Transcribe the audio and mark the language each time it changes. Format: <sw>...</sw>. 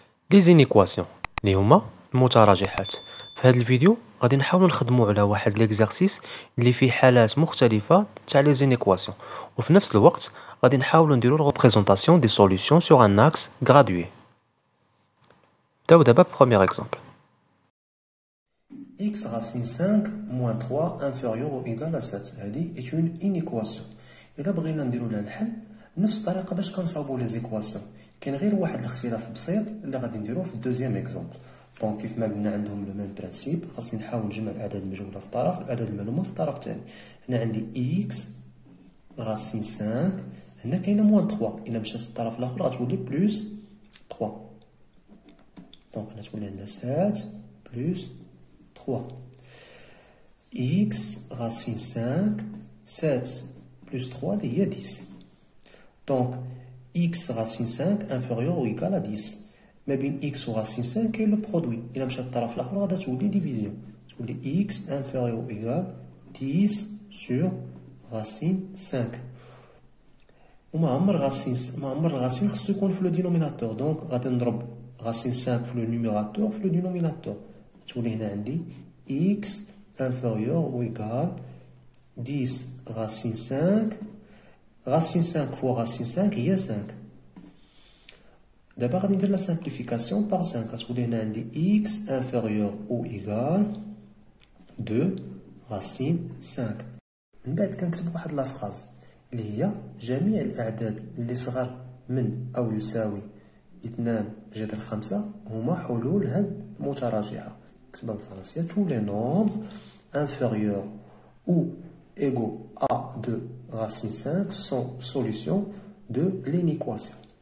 <fr>Les inéquations</fr> <ar>اللي هما المتراجحات. في هذا الفيديو غادي نحاولوا نخدموا على واحد ليكزارسيس اللي فيه حالات مختلفة تاع لي زينيكواسيون وفي نفس الوقت غادي نحاولوا نديروا</ar> <fr>representation des solutions sur un axe gradué.</fr> <ar>نبداو دابا بروميير اكزامبل.</ar> <fr>x racine 5 moins 3 inférieur ou égal à 7. هذه est une inéquation.</fr> <ar>إلا بغينا نديرو لها الحل نفس الطريقة باش كنصاوبو لي زيكواسيون. كاين غير واحد الاختلاف بسيط اللي غادي نديروه في الدوزيام اكزامبل. دونك كيف ما قلنا عندهم لو ميم برانسيب، خاصني نحاول نجمع الاعداد المجهوله في طرف والاعداد المعلومه في الطرف الثاني. هنا عندي x راسين 5، هنا كاينه موان 3، الا مشات للطرف الاخر غتولي بلوس 3. دونك هنا تولي عندنا 7 بلوس 3. x راسين 5 7 بلوس 3 اللي هي 10. دونك</ar> <fr>x racine 5 inférieur ou égal à 10.</fr> <ar>ما بين x و racine 5 كاين لو برودوي، الا مشات للطرف الاخر غادا تولي ديفيزيون، تولي</ar> <fr>x inférieur ou égal 10 sur racine 5.</fr> <ar>وما عمر الغاسين خصو يكون في لو دينوميناتور، دونك غادي نضرب racine 5 في لو نيميراتور في لو دينوميناتور، تولي هنا عندي</ar> <fr>x inférieur ou égal 10 racine</fr> <ar>5.</ar> <fr>Racine 5 fois racine 5 هي 5.</fr> <ar>دابا غادي ندير لا سامبليفيكاسيون بار 5، غتولي هنا عندي</ar> <fr>x inférieur ou égal 2 racine</fr> <ar>5. من بعد كنكتب واحد لا فراز اللي هي جميع الاعداد اللي صغر من او يساوي 2 جذر 5 هما حلول هاد المتراجعه. نكتبها بالفرنسيه:</ar> <fr>tous les nombres inférieurs ou égaux à 2 racine 5 sont solutions de l'inéquation.</fr>